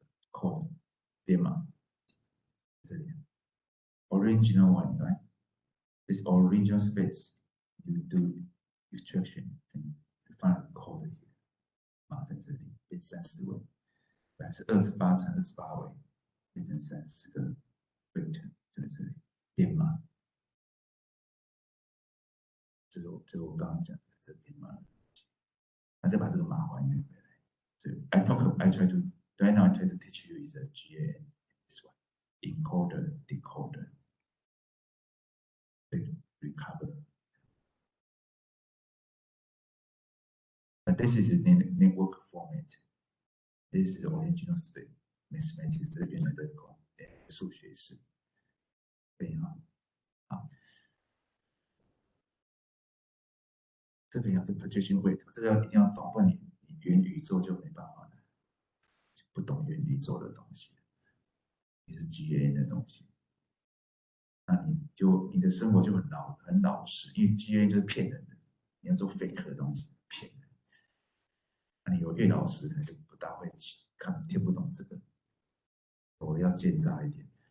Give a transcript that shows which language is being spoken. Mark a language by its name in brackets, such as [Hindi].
[Chinese] code 编码这里 [English] original one right this original space you do extraction and find code here [Chinese] 码在这里变30位，本来是28乘28位，变成30个 vector 就在这里编码。这个我刚刚讲的这编码，那再把这个码还原回来。所以 [English] I try to right now I try to teach you is a GAN this one encoder decoder recover. But this is a network format. This is the original space. [Chinese] Mathematics 这原来的数学是非常好。这个要是 projection weight， 这个一定要懂，不然你元宇宙就没办法了，不懂元宇宙的东西，你是 GAN 的东西，那你的生活就很老实，因为 GAN 就是骗人的，你要做 fake 的东西骗人，那你越老实，他就不大会听不懂这个，我要奸诈一点。